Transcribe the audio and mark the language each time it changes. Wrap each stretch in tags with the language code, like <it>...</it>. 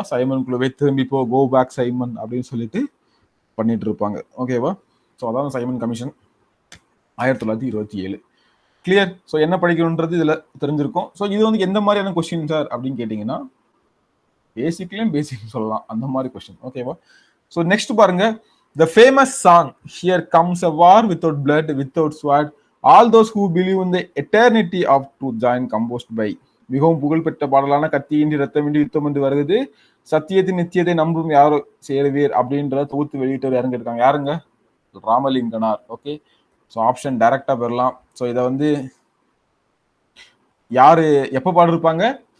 <ta>Simon குழுவை திரும்பி போ, கோ பேக் சைமன் அப்படின்னு சொல்லிட்டு பண்ணிட்டு இருப்பாங்க. ஓகேவா? ஸோ அதான் சைமன் கமிஷன் 1927. கிளியர்? ஸோ என்ன படிக்கணும்ன்றது இதுல தெரிஞ்சிருக்கும். ஸோ இது வந்து எந்த மாதிரியான கொஸ்டின் சார் அப்படின்னு கேட்டீங்கன்னா, பேசிக்லயும் பேசிக் சொல்லலாம், அந்த மாதிரி கொஸ்டின். ஓகேவா? ஸோ நெக்ஸ்ட் பாருங்க.</ta> <en>The famous song, "Here comes a war without blood, without sword, all those who believe in the eternity of truth join," composed by.</en> <ta>மிகவும் புகழ்பெற்ற பாடலான கத்தியின்றி ரத்தமின்றி யுத்தம் என்று வருகிறது, சத்தியத்தின் நித்தியத்தை நம்பும் யாரோ சேருவீர் அப்படின்றத தொகுத்து வெளியிட்டவர் யாருங்க இருக்காங்க? யாருங்க? ராமலிங்கனார். ஓகே. ஸோ ஆப்ஷன் டைரக்டா பெறலாம். ஸோ இதை வந்து யாரு எப்ப பாடிருப்பாங்க?</ta>